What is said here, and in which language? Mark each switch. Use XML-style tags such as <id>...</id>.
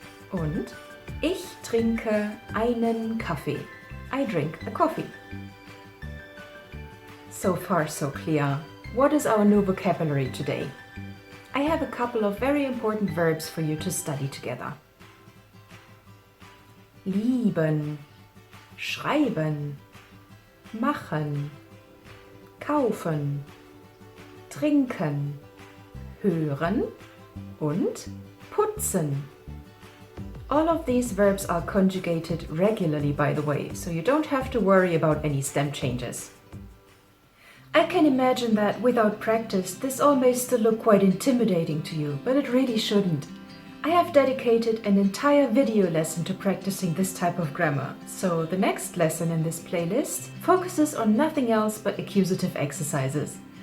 <de>Und ich trinke einen Kaffee.</de> <en>I drink a coffee. So far so clear. What is our new vocabulary today? I have a couple of very important verbs for you to study together.</en> <de>Lieben, schreiben, machen, kaufen, trinken, hören und putzen.</de> <en>All of these verbs are conjugated regularly, by the way, so you don't have to worry about any stem changes. I can imagine that without practice, this all may still look quite intimidating to you, but it really shouldn't. I have dedicated an entire video lesson to practicing this type of grammar, so the next lesson in this playlist focuses on nothing else but accusative exercises.</en>